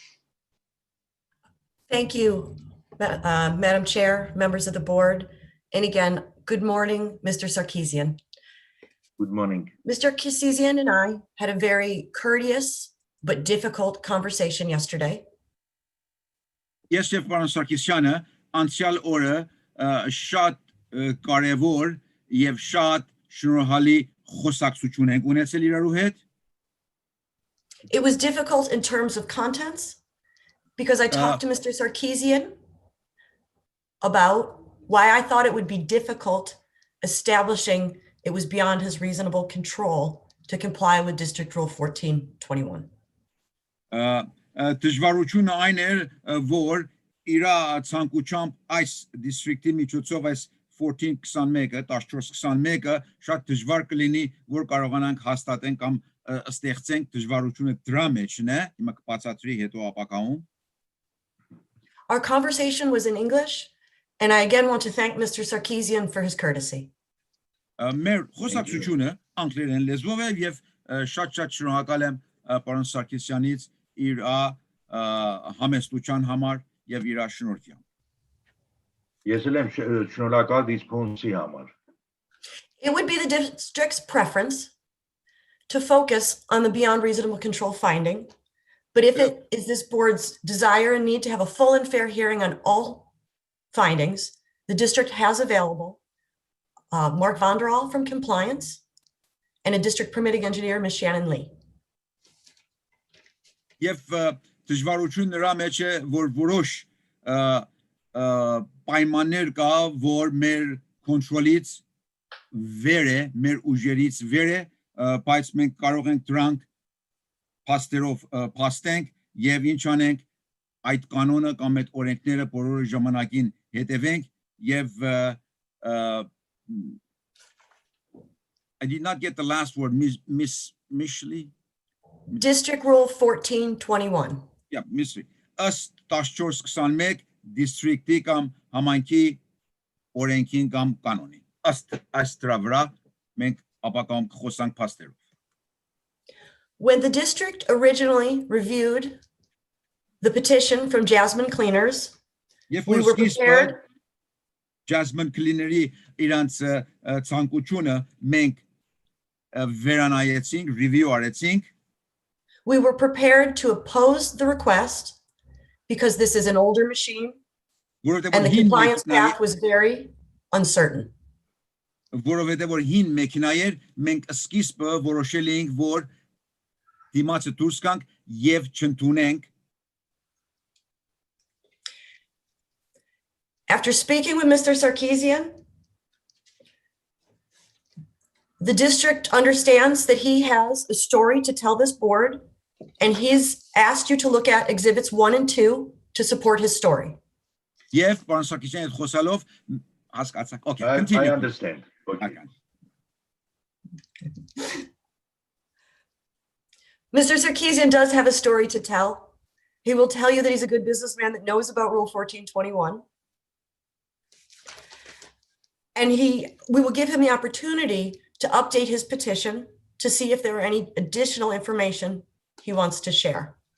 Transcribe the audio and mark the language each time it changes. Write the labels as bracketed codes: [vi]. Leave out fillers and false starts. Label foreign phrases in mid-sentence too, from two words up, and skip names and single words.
[en] Thank you, Madam Chair, members of the board. And again, good morning, Mr. Sarkeesian. Good morning. Mr. Sarkeesian and I had a very courteous but difficult conversation yesterday. [hy] Ես եւ պարոն Սարգսյանը անցյալ օրը շատ կարևոր եւ շատ շնորհալի խոսակցություն ենք ունեցել իրարու հետ։ [en] It was difficult in terms of contents because I talked to Mr. Sarkeesian about why I thought it would be difficult establishing it was beyond his reasonable control to comply with District Rule 1421. [hy] Դժվարությունը այն էր, որ իր ցանկությամբ այս դիստրիկտի միջոցով այս 1421-ը 1421-ը շատ դժվար կլինի, որ կարողանանք հաստատենք կամ ստեղծենք դժվարությունը դրա մեջն է, հիմա կբացատրի հետո ապակայում։ [en] Our conversation was in English, and I again want to thank Mr. Sarkeesian for his courtesy. [hy] Մեր խոսակցությունը անգլերեն լեզվով է եւ շատ շնորհակալ եմ պարոն Սարգսյանից իր համեստության համար եւ իր շնորհքի համար։ Ես էլ եմ շնորհակալ դիսպոնսի համար։ [en] It would be the district's preference to focus on the beyond reasonable control finding, but if it is this board's desire and need to have a full and fair hearing on all findings, the district has available Mark Vonderall from compliance and a district permitting engineer, Ms. Shannon Lee. [hy] Եվ դժվարություն նրա մեջ է, որ որոշ պայմաններ կա, որ մեր կոնտրոլից վեր է, մեր ուժերից վեր է, բայց մենք կարող ենք դրանք փաստերով փաստենք եւ ինչ անենք այդ կանոնը կամ այդ օրենքները բոլոր ժամանակին հետևենք եւ [en] I did not get the last word, Miss Mishley. District Rule 1421. Yeah, Mishley. [hy] Ըստ 1421 դիստրիկտի կամ համայնքի օրենքին կամ կանոնի։ Ըստ այս դրա վրա մենք ապակայում կխոսանք փաստերով։ [en] When the district originally reviewed the petition from Jasmine Cleaners, we were prepared. [hy] Jasmine Cleaner-ի իրանց ցանկությունը մենք վերանայեցինք, review արեցինք։ [en] We were prepared to oppose the request because this is an older machine and the compliance path was very uncertain. [hy] Որովհետև որ հին մեքենա էր, մենք սկիզբը որոշել էինք, որ դիմացը դուրս գանք եւ չընդունենք։ [en] After speaking with Mr. Sarkeesian, the district understands that he has a story to tell this board, and he's asked you to look at exhibits 1 and 2 to support his story. [hy] Եվ պարոն Սարգսյանի հետ խոսալով հասկացանք, [en] okay, continue. I understand. Okay. Mr. Sarkeesian does have a story to tell. He will tell you that he's a good businessman that knows about Rule 1421. And we will give him the opportunity to update his petition to see if there are any additional information he wants to share.